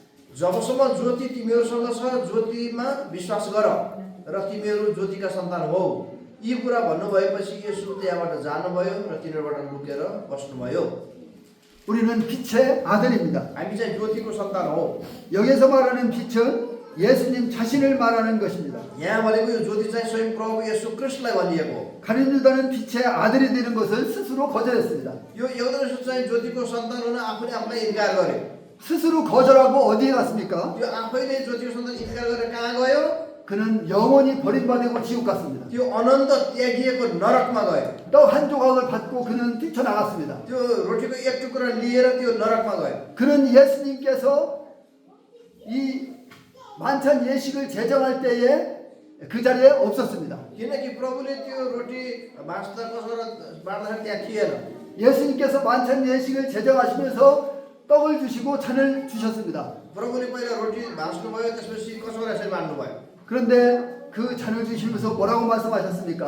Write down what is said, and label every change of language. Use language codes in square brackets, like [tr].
[ne] जबसम्म ज्योति तिमीहरूसँग छ, ज्योतिमा विश्वास गर र तिमीहरू ज्योतिका सन्तान हौ। यी कुरा भन्नुभएपछि येशू त्यहाँबाट जानुभयो र तिनीहरूबाट लुकेर बस्नुभयो। [ko] 우리는 빛의 아들입니다. [ne] हामी चाहिँ ज्योतिको सन्तान हौ। [ko] 여기서 말하는 빛은 예수님 자신을 말하는 것입니다. [ne] यहाँ भनेको यो ज्योति चाहिँ स्वयं प्रभु येशू ख्रीष्टलाई भनिएको। [ko] 가룟 유다는 빛의 아들이 되는 것을 스스로 거절했습니다. [ne] यो यहुदा चाहिँ ज्योतिको सन्तान हुन आफूले आफूलाई इन्कार गर्यो। [ko] 스스로 거절하고 어디에 갔습니까? [ne] त्यो आफैले ज्योतिको सन्तान इन्कार गरेर कहाँ गयो? [ko] 그는 영원히 버림받고 지옥 갔습니다. [ne] त्यो अनन्त त्यागिएको नरकमा गयो। [ko] 떡 한 조각을 받고 그는 뛰쳐나갔습니다. [ne] त्यो रोटीको एक टुक्रा लिएर त्यो नरकमा गयो। [ko] 그는 예수님께서 이 만찬 예식을 제정할 때에 그 자리에 없었습니다. [ne] किनकि प्रभुले त्यो रोटी बाँच्दा कसो बाँड्दाखेरि त्यहाँ थिएन। [ko] 예수님께서 만찬 예식을 제정하시면서 떡을 주시고 잔을 주셨습니다. [ne] प्रभुले पहिला रोटी भाँच्नुभयो, त्यसपछि कसौरा यसरी बाँड्नुभयो। [ko] 그런데 그 잔을 주시면서 뭐라고 말씀하셨습니까?